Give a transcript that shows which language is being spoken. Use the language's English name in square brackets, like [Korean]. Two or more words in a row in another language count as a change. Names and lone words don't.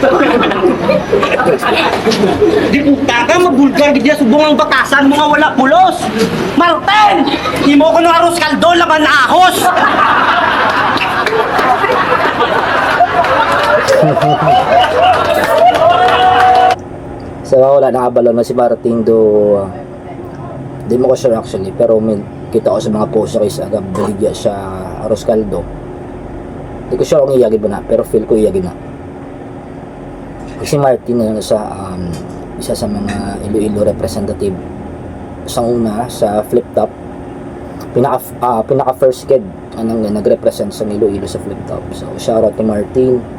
[Hiligaynon] Di puta ka, mabulgar gidya subong ang batasan mga wala pulos. Martin! Imo ko no aros kaldo laban ahos. So wala, nakabalon na si Martin do di mo ko sure actually, pero may kita ko sa mga post niya kaysa agad baligya siya aros kaldo. Di ko sure kung iyagin ba na, pero feel ko iyagin na. Si Martin na isa sa mga Iloilo representative sa una sa flip top, pinaka first kid anong nagrepresent sa Iloilo sa flip top. So shoutout kay Martin.